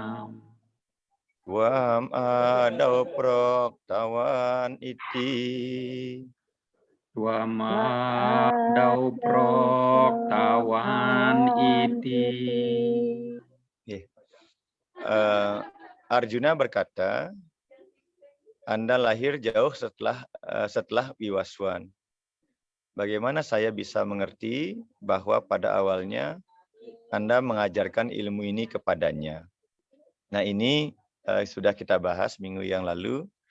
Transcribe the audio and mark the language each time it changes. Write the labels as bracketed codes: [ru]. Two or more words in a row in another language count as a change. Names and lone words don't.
[sa] वम् आदौ प्रोक्तवान् इति. वमादौ प्रोक्तवान् इति. [id] Arjuna berkata, Anda lahir jauh setelah Wiwaswan. Bagaimana saya bisa mengerti bahwa pada awalnya Anda mengajarkan ilmu ini kepadanya? Nah, ini sudah kita bahas minggu yang lalu.